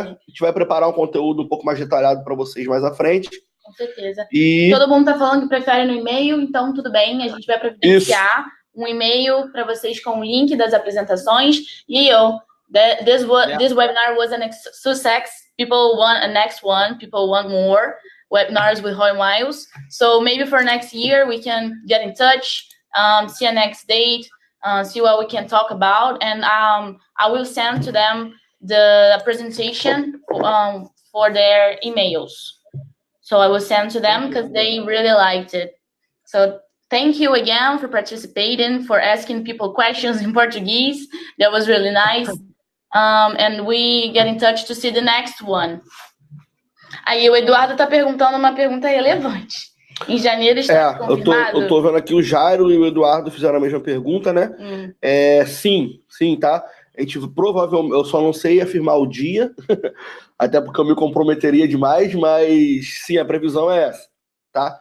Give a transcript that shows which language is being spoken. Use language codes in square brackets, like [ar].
[pt] A gente vai preparar um conteúdo um pouco mais detalhado para vocês mais à frente. Com certeza. Todo mundo está falando que prefere no e-mail, então tudo bem, a gente vai providenciar um e-mail para vocês com o link das apresentações. [en] Leo, this webinar was a success. People want a next one. People want more webinars with Roy Miles. So maybe for next year we can get in touch, see a next date, see what we can talk about, and I will send to them the presentation for their emails. So I will send to them because they really liked it. So thank you again for participating, for asking people questions in Portuguese. That was really nice. And we get in touch to see the next one. [pt] Aí o Eduardo está perguntando uma pergunta relevante. Em janeiro está confirmado? Eu tô vendo aqui o Jairo e o Eduardo fizeram a mesma pergunta, né? Sim, tá? A gente provavelmente, eu só não sei afirmar o dia, até porque eu me comprometeria demais, mas sim, a previsão é essa, tá?